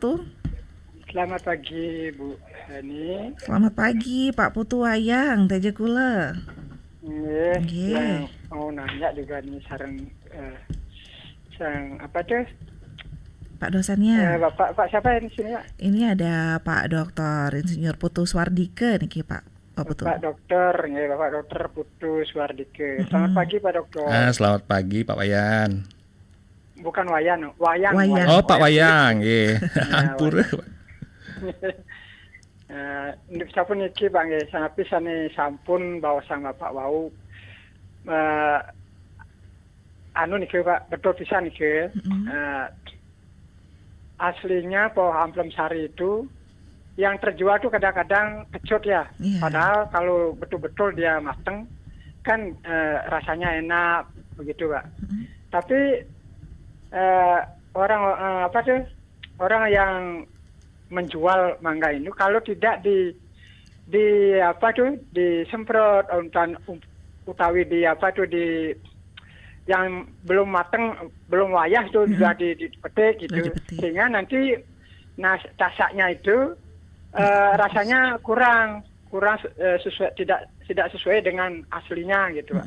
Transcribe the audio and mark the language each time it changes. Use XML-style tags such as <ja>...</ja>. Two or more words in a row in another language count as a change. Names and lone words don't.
<id>Selamat pagi Bu Heni. Selamat pagi Pak Putu Wayang Teja Kula. Nggih. Yang mau nanya juga nih sareng apa tuh? Pak dosennya. Pak siapa yang di sini Pak? Ini ada Pak Dr. Insinyur Putu Swardike niki Pak Putu. Pak Dokter, nggih Bapak Dokter Putu Swardike. Selamat pagi Pak Dokter. Selamat pagi Pak Wayan. Bukan Wayan, Wayang. Wayang. Oh Pak Wayang, nggih. Ampun.</id> <ban>Sampun iki Pak nggih, sangat pisane sampun bawa sang Bapak wau niki Pak, betul pisan niki.</ban> <id>Aslinya pohon amplem sari itu yang terjual tuh kadang-kadang kecut ya. Iya. Padahal kalau betul-betul dia mateng kan rasanya enak begitu Pak. Tapi orang yang menjual mangga ini kalau tidak disemprot utawi di yang belum mateng, belum wayah itu sudah dipetik gitu, sehingga nanti tasaknya itu rasanya kurang sesuai, tidak sesuai dengan aslinya gitu Pak.</id>